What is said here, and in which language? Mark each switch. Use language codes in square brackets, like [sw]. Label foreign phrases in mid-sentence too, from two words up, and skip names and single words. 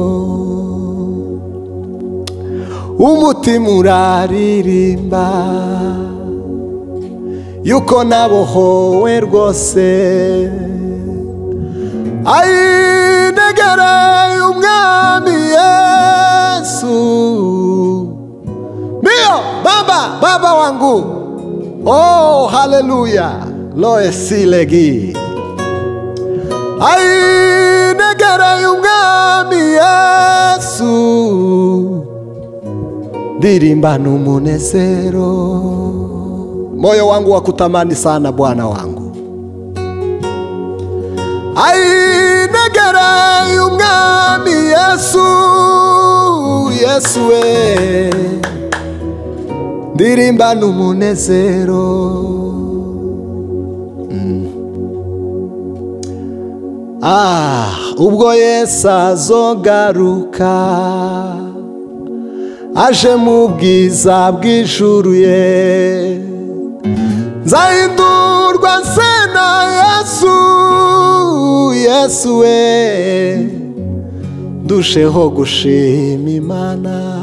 [rn] Umutima uraririmba yuko nabohowe rwose, negereye umwami Yesu. [sw] Ndio baba wangu, oh haleluya, loe silegi. [rn] Negereye umwami Yesu, ndirimbana umunezero. [sw] Moyo wangu wakutamani sana Bwana wangu. [rn] Negereye umwami Yesu, Yesu we, ndirimbana umunezero. Ubwo Yesu azogaruka, aje mu bwiza bw'ijuru ye, nzahindurwa nse na Yesu, Yesu we, ndusheho gushima Imana.